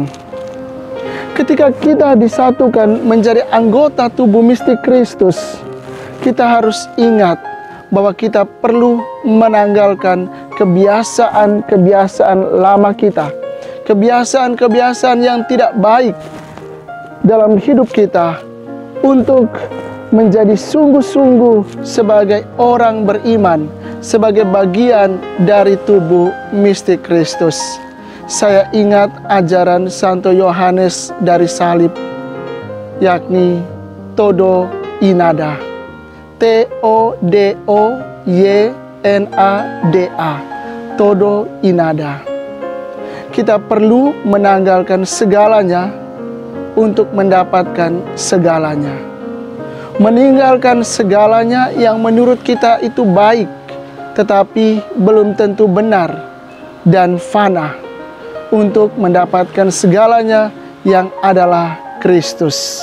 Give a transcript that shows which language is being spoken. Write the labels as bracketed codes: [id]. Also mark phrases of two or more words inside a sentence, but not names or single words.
[id] Ketika kita disatukan menjadi anggota tubuh mistik Kristus, kita harus ingat bahwa kita perlu menanggalkan kebiasaan-kebiasaan lama kita, kebiasaan-kebiasaan yang tidak baik dalam hidup kita, untuk menjadi sungguh-sungguh sebagai orang beriman, sebagai bagian dari tubuh mistik Kristus. Saya ingat ajaran Santo Yohanes dari salib, yakni [es] Todo Inada, [id] T-O-D-O-Y-N-A-D-A, [es] Todo Inada. [id] Kita perlu menanggalkan segalanya untuk mendapatkan segalanya. meninggalkan segalanya yang menurut kita itu baik, tetapi belum tentu benar dan fana, untuk mendapatkan segalanya yang adalah Kristus.